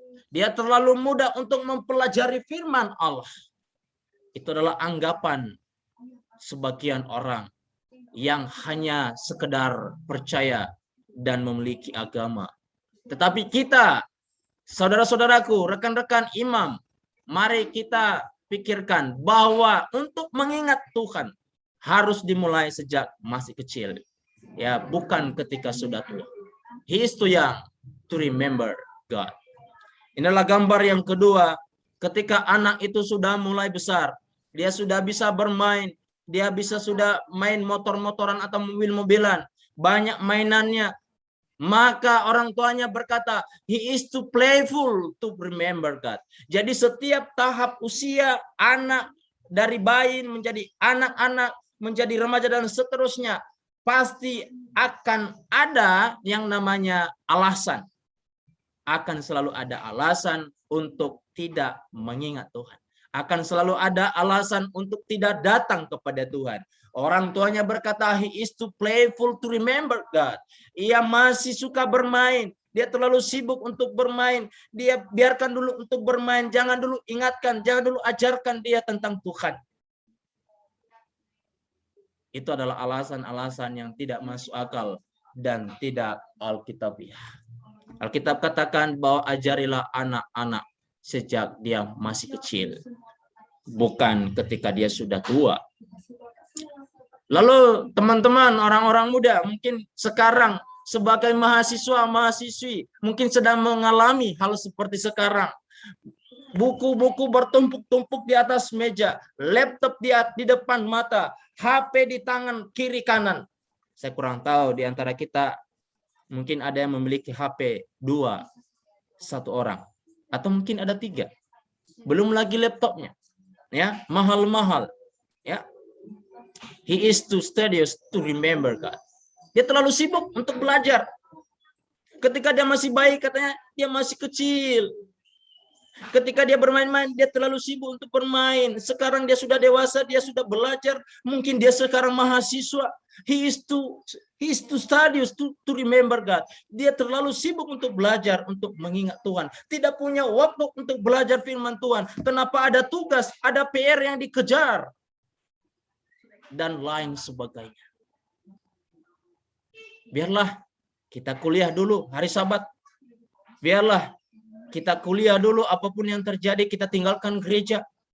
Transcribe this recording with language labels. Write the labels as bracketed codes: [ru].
[id] Dia terlalu muda untuk mempelajari firman Allah. Itu adalah anggapan sebagian orang yang hanya sekedar percaya dan memiliki agama. Tetapi kita, saudara-saudaraku, rekan-rekan imam, mari kita pikirkan bahwa untuk mengingat Tuhan harus dimulai sejak masih kecil. Ya, bukan ketika sudah tua. [en] He is too young to remember God. [id] Inilah gambar yang kedua, ketika anak itu sudah mulai besar, dia sudah bisa bermain, dia bisa sudah main motor-motoran atau mobil-mobilan, banyak mainannya. Maka orang tuanya berkata, [en] he is too playful to remember God. [id] Jadi setiap tahap usia anak, dari bayi menjadi anak-anak, menjadi remaja dan seterusnya, pasti akan ada yang namanya alasan. Akan selalu ada alasan untuk tidak mengingat Tuhan. Akan selalu ada alasan untuk tidak datang kepada Tuhan. Orang tuanya berkata, [en] he is too playful to remember God. [id] Ia masih suka bermain. Dia terlalu sibuk untuk bermain. Dia biarkan dulu untuk bermain. Jangan dulu ingatkan, jangan dulu ajarkan dia tentang Tuhan. Itu adalah alasan-alasan yang tidak masuk akal dan tidak alkitabiah. Alkitab katakan bahwa ajarilah anak-anak sejak dia masih kecil, bukan ketika dia sudah tua. Lalu teman-teman orang-orang muda mungkin sekarang sebagai mahasiswa-mahasiswi mungkin sedang mengalami hal seperti sekarang. Buku-buku bertumpuk-tumpuk di atas meja, laptop di depan mata, HP di tangan kiri kanan. Saya kurang tahu di antara kita mungkin ada yang memiliki HP 1 orang, atau mungkin ada 3. Belum lagi laptopnya, ya mahal-mahal, ya. [en] He is too studious to remember God. [id] Dia terlalu sibuk untuk belajar. Ketika dia masih bayi katanya dia masih kecil. Ketika dia bermain-main, dia terlalu sibuk untuk bermain. Sekarang dia sudah dewasa, dia sudah belajar. Mungkin dia sekarang mahasiswa. [en] He is too studious to remember God. [id] Dia terlalu sibuk untuk belajar, untuk mengingat Tuhan. Tidak punya waktu untuk belajar firman Tuhan. Kenapa ada tugas, ada PR yang dikejar. Dan lain sebagainya. Biarlah kita kuliah dulu hari Sabat. Biarlah kita kuliah dulu, apapun yang terjadi kita tinggalkan gereja.